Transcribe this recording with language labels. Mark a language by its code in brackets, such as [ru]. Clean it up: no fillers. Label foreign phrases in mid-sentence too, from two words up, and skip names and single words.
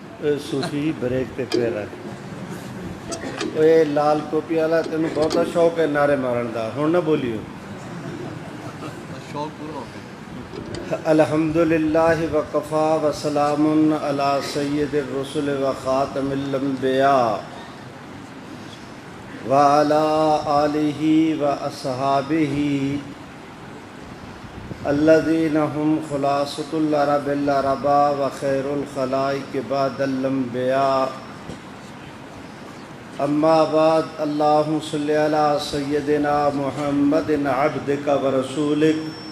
[pa] صوفی بریک پے پیر رکھ اوئے لال ٹوپی والا تینوں بہتا شوق ہے نعرے مارن دا ہن نہ بولیو شوق پورا ہو گیا. [ar] الحمد لله وكفى وسلام على سيد الرسل وخاتم الأنبياء وعلى آله وأصحابه الذين هم خلاصة العرب العرباء وخير الخلائق بعد الأنبياء أما بعد اللهم صل على سيدنا محمد عبدك ورسولك